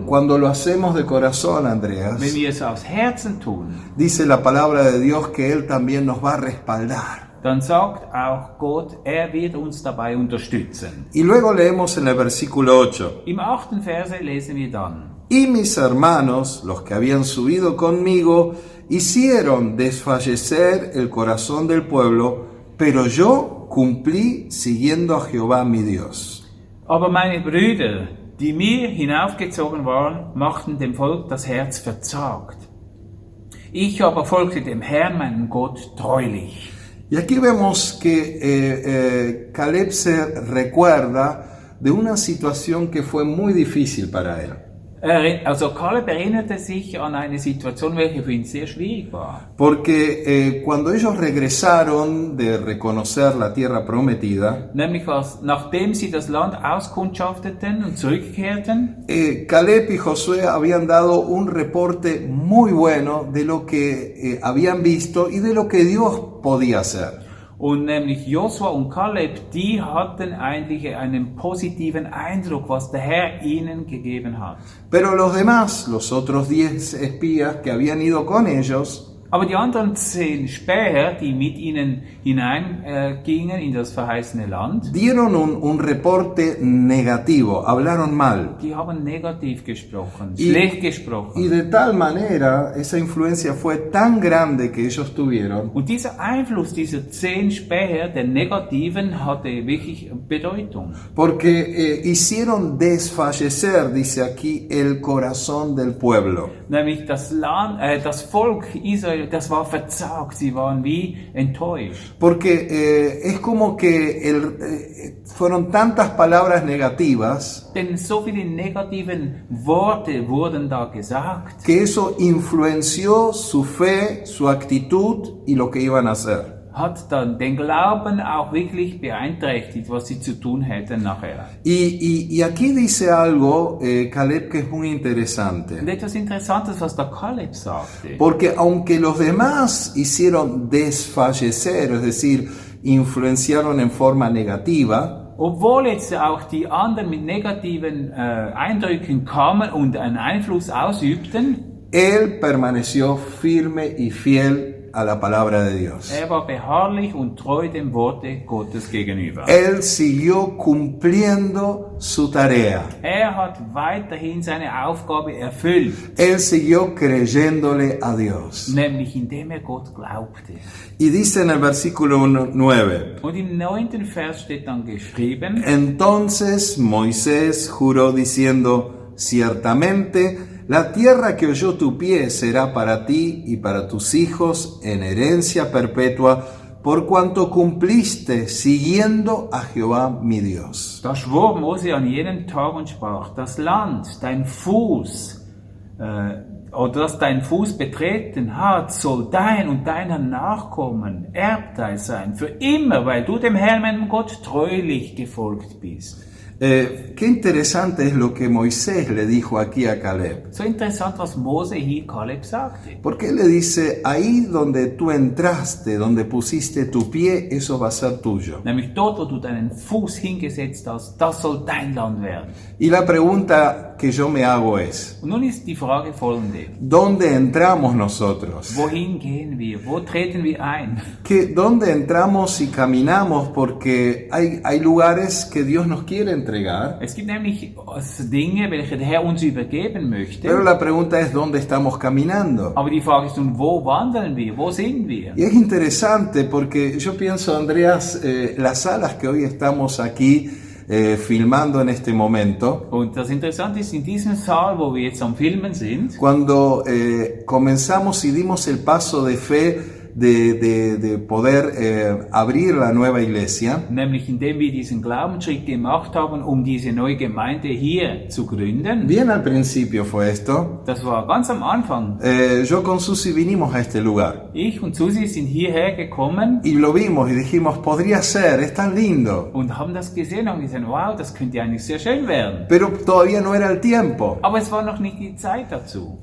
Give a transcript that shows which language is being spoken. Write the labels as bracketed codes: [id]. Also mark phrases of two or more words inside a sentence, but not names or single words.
[es] cuando lo hacemos de corazón, Andreas, [de] Wenn wir es aus Herzen tun, [es] dice la palabra de Dios que Él también nos va a respaldar. [de] dann sagt auch Gott, er wird uns dabei unterstützen. [es] Y luego leemos en el versículo 8. [de] Im 8. Verse lesen wir dann, [es] Y mis hermanos, los que habían subido conmigo, hicieron desfallecer el corazón del pueblo, pero yo cumplí siguiendo a Jehová mi Dios. [de] aber meine Brüder, die mir hinaufgezogen waren, machten dem Volk das Herz verzagt. Ich aber folgte dem Herrn, meinem Gott, treulich. [es] Y aquí vemos que Caleb se recuerda de una situación que fue muy difícil para él. [de] Also Kaleb erinnerte sich an eine Situation, welche für ihn sehr schwierig war. [es] Porque cuando ellos regresaron de reconocer la tierra prometida, [de] Nämlich nachdem sie das Land auskundschafteten und zurückkehrten, [es] Caleb y Josué habían dado un reporte muy bueno de lo que habían visto y de lo que Dios podía hacer. [de] und nämlich Josua und Kaleb, die hatten eigentlich einen positiven Eindruck, was der Herr ihnen gegeben hat. [es] Pero los demás, los otros 10 espías que habían ido con ellos, [de] Aber die anderen 10 Späher, die mit ihnen hineingingen in das verheißene Land, [es] dieron un reporte negativo, hablaron mal. [de] die haben negativ gesprochen, [es] Y- [de] schlecht gesprochen. [es] Y de tal manera, esa influencia fue tan grande que ellos tuvieron, [de] Und dieser Einfluss dieser 10 Späher, der Negativen, hatte wirklich Bedeutung. [es] porque hicieron desfallecer, dice aquí, el corazón del pueblo. [de] Nämlich das Volk Israel, das war verzagt, sie waren wie enttäuscht. [es] Porque es como que fueron tantas palabras negativas [de] Denn so viele negativen Worte wurden da gesagt, [es] que eso influenció su fe, su actitud y lo que iban a hacer. [de] hat dann den Glauben auch wirklich beeinträchtigt, was sie zu tun hätten nachher. [es] Y aquí dice algo, Caleb, que es muy interesante. [de] Und etwas Interessantes, was der Kaleb sagte. [es] Porque aunque los demás hicieron desfallecer, es decir, influenciaron en forma negativa, [de] Obwohl jetzt auch die anderen mit negativen Eindrücken kamen und einen Einfluss ausübten, [es] él permaneció firme y fiel a la palabra de Dios. [de] er war beharrlich und treu dem Worte Gottes gegenüber. [es] Él siguió cumpliendo su tarea. [de] Er hat weiterhin seine Aufgabe erfüllt, [es] Él siguió creyéndole a Dios. [de] nämlich indem er Gott glaubte. [es] Y dice en el versículo 9, [de] Und im 9. Vers steht dann geschrieben, [es] entonces Moisés juró diciendo, ciertamente la tierra que oyó tu pie será para ti y para tus hijos en herencia perpetua, por cuanto cumpliste siguiendo a Jehová mi Dios. [de] da schwor Mose an jenen Tag und sprach, das Land, dein Fuß, oder das dein Fuß betreten hat, soll dein und deiner Nachkommen Erbteil sein, für immer, weil du dem Herrn, meinem Gott, treulich gefolgt bist. [es] Qué interesante es lo que Moisés le dijo aquí a Caleb. [de] So interessant, was Mose hier Kaleb sagte. [es] Porque él le dice, ahí donde tú entraste, donde pusiste tu pie, eso va a ser tuyo. [de] Nämlich dort, wo du deinen Fuß hingesetzt hast, das soll dein Land werden. [es] Y la pregunta que yo me hago es, [de] Und nun ist die Frage folgende. [es] ¿dónde entramos nosotros? [de] Wohin gehen wir? Wo treten wir ein? [es] ¿Dónde entramos y caminamos? Porque hay lugares que Dios nos quiere entregar. entregar, [de] Es gibt nämlich Dinge, welche der Herr uns übergeben möchte. [es] pero la pregunta es ¿dónde estamos caminando? [de] Aber die Frage ist nun, wo wandeln wir? Wo sind wir? [es] Y es interesante porque yo pienso, Andreas, las salas que hoy estamos aquí filmando en este momento, [de] Und das Interessante ist, in diesem Saal, wo wir jetzt am Filmen sind, [es] cuando comenzamos y dimos el paso de fe de poder abrir la nueva iglesia, [de] nämlich indem wir diesen Glaubensschritt gemacht haben, um diese neue Gemeinde hier zu gründen. [es] bien al principio fue esto, [de] Das war ganz am Anfang. [es] yo con Susi vinimos a este lugar [de] Ich und Susi sind hierher gekommen [es] y lo vimos y dijimos, podría ser, es tan lindo, [de] und haben das gesehen und gesagt, wow, das könnte eigentlich sehr schön werden. [es] pero todavía no era el tiempo. [de] Aber es war noch nicht die Zeit dazu.